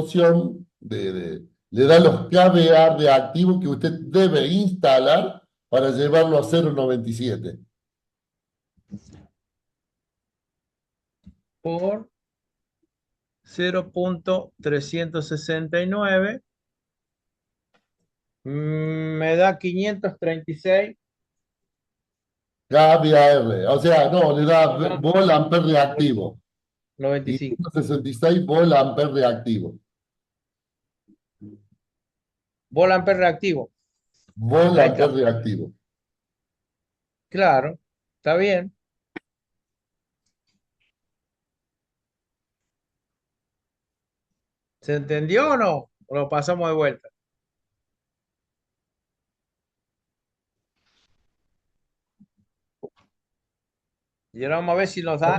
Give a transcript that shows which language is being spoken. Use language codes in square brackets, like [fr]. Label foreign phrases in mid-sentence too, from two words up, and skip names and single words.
[es] proporción le da los kVA reactivos que usted debe instalar para llevarlo a 0,97. por 0.369 me da 536. kVAR. O sea, no, le da volt ampere reactivo. 95. 566 volt ampere reactivo. Volt ampere reactivo. Volt Ahí está. ampere reactivo. Claro, está bien. ¿Se entendió o no? ¿O lo pasamos de vuelta? Y ahora vamos a ver si nos da